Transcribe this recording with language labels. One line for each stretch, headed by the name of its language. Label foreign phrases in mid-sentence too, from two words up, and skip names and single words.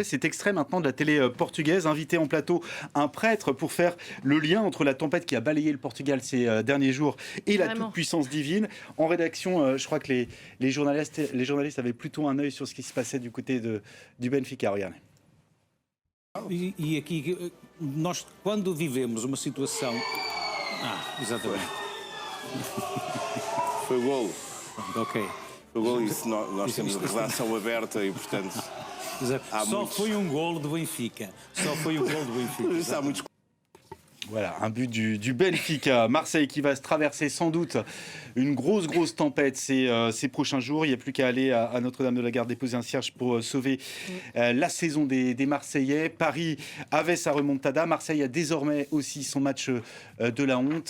French: C'est extrait maintenant de la télé portugaise. Invité en plateau un prêtre pour faire le lien entre la tempête qui a balayé le Portugal ces derniers jours et la toute-puissance divine. En rédaction, je crois que les journalistes avaient plutôt un œil sur ce qui se passait du côté du Benfica. Regardez.
Portuguese: E aqui, nós, quando vivemos uma situação... exatamente. Foi o golo. Ok. Foi o golo e nós temos a redação aberta e, portanto... Só foi um golo do Benfica. Só foi um golo do Benfica. Há muitos...
French: Voilà, un but du Benfica. Marseille qui va se traverser sans doute une grosse tempête ces prochains jours. Il n'y a plus qu'à aller à Notre-Dame-de-la-Garde déposer un cierge pour sauver la saison des Marseillais. Paris avait sa remontada. Marseille a désormais aussi son match de la honte.